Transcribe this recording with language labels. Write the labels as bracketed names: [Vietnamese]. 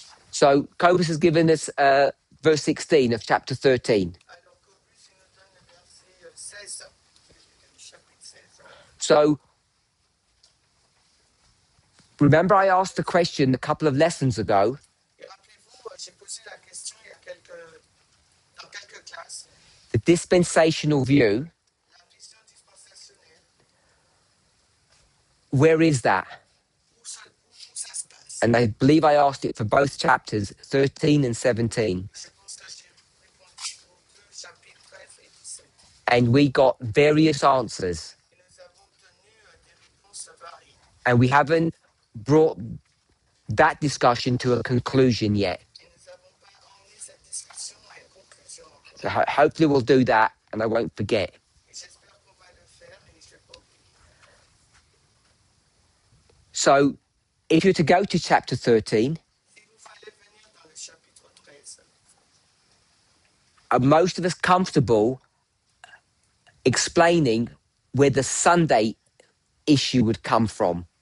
[English] So Cobus has given us verse 16 of chapter 13. [French] Alors qu'Auguste il nous donne le verset 16, le chapitre 16. [English] So remember I asked the question a couple of lessons ago. [French] Et rappelez-vous, j'ai posé la question dans quelques classes. [English] The dispensational view, [French] La vision dispensationelle, [English] where is that? [French] où ça se passe? [English] And I believe I asked it for both chapters, 13 and 17. [French] Je pense que j'ai répondu aux deux chapitres 13 et 17. [English] And we got various answers. [French] Et nous avons obtenu des réponses variées. [English] And we haven't brought that discussion to a conclusion yet. [French] Et nous n'avons pas emmené cette discussion à une conclusion encore. [English] So hopefully we'll do that and I won't forget. [French] Et j'espère qu'on va le faire et je ne vais pas oublier. [English] So if you're to go to chapter 13, [French] Si vous fallait venir dans le chapitre 13, [English] are most of us comfortable explaining where the Sunday issue would come from?